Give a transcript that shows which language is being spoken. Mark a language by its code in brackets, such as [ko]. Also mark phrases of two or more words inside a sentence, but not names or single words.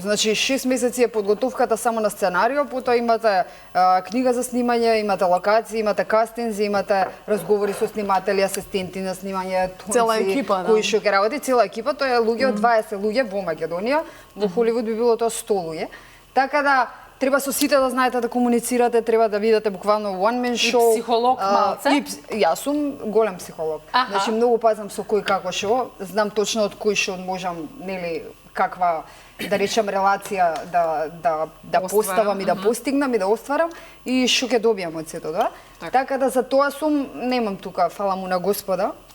[mk] Значи 6 месеци е подготовката само на сценарио, потоа имате книга за снимање, имате локации, имате кастинзи, имате разговори со сниматели, асистенти на снимање, цела екипа, кои што ќе работи, цела екипа, тоа е луѓе од 20 луѓе во Македонија, во Холивуд би било тоа 100 луѓе. Така да треба со сите да знаете да комуницирате, треба да видите буквално [en] one man show. [mk] И психолог малце? Јас сум голем психолог. Значи многу пазам со кој како што, знам точно од кој што можам, нели, каква, да речем, релација да поставам и да постигнам и да остварам и што ќе добијам од сето тоа. Така да за тоа сум, немам тука, фала му на Господа.